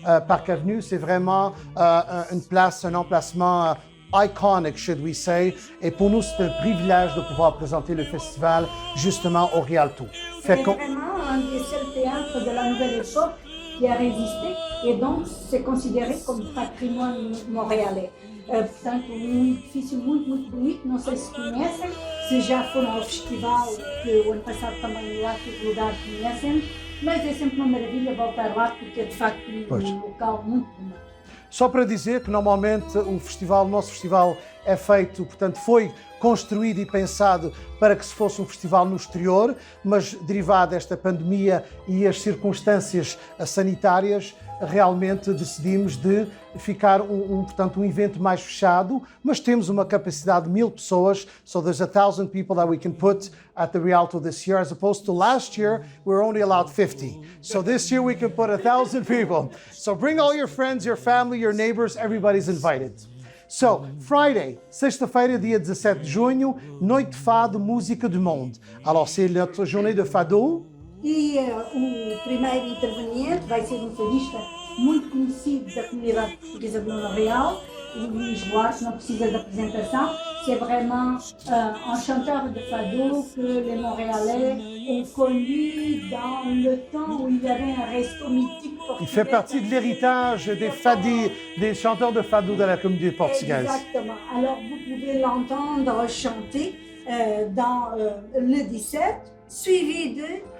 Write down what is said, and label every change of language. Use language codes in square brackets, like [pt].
[fr] Park Avenue, c'est vraiment une place, un emplacement iconic, [en] should we say. [fr] Et pour nous, c'est un privilège de pouvoir présenter le festival justement au Rialto. C'est vraiment un des seuls théâtres de la nouvelle époque qui a résisté, et donc c'est considéré [pt] como patrimônio montréalais. Portanto, um edifício muito bonito, não sei se conhecem, se já foram ao festival, que o ano passado também lá tive lugar, conhecem, mas é sempre uma maravilha voltar lá, porque é de facto um local muito bonito. Só para dizer que normalmente o nosso festival é feito, portanto, foi construído e pensado para que se fosse um festival no exterior, mas derivado desta pandemia e as circunstâncias sanitárias, realmente decidimos de ficar portanto, um evento mais fechado, mas temos uma capacidade de 1000 pessoas, [en] so there's 1,000 people that we can put at the Rialto this year, as opposed to last year, we were only allowed 50. So this year we can put 1,000 people. So bring all your friends, your family, your neighbors, everybody's invited. So, Friday, [pt] sexta-feira, dia 17 de junho, Noite de Fado, Música do Monde. [fr] Alors, c'est notre journée de fado. [pt] E o primeiro interveniente vai ser um fadista muito conhecido da comunidade portuguesa de Vila Real, o Luís Duarte, não precisa de apresentação. [fr] C'est vraiment un chanteur de fado que les Montréalais ont connu dans le temps où il y avait un resto mythique portugais. Il fait partie de l'héritage des fadis, des chanteurs de fado de la communauté portugaise. Exactement. Alors, vous pouvez l'entendre chanter dans le 17, suivi de